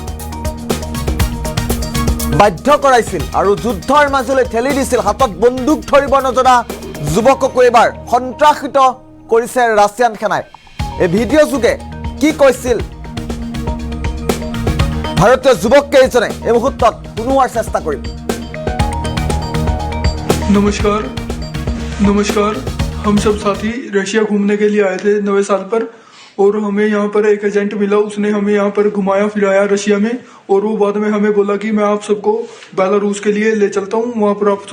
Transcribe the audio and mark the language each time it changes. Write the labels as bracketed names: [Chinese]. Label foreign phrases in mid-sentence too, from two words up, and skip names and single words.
[Assamese] বাধ্য কৰাইছিল আৰু যুদ্ধৰ মাজলৈ ঠেলি দিছিল হাতত বন্দুক ধৰিব নজনা যুৱককো এবাৰ সন্ত্ৰাসিত কৰিছে ৰাছিয়ান সেনাই এই ভিডিও যোগে কি কৈছিল ভাৰতীয় যুৱক কেইজনে এই মুহূৰ্তত শুনোৱাৰ চেষ্টা কৰিম [Hindi] नमस्कार हम सब साथी रशिया घूमने के लिए आए थे नए साल पर और हमें यहाँ पर एक एजेंट मिला उसने हमें यहाँ पर घुमाया फिराया रशिया में और वो बाद में हमें बोला कि मैं आप सबको बेलारूस के लिए ले चलता हूँ वहाँ पर आप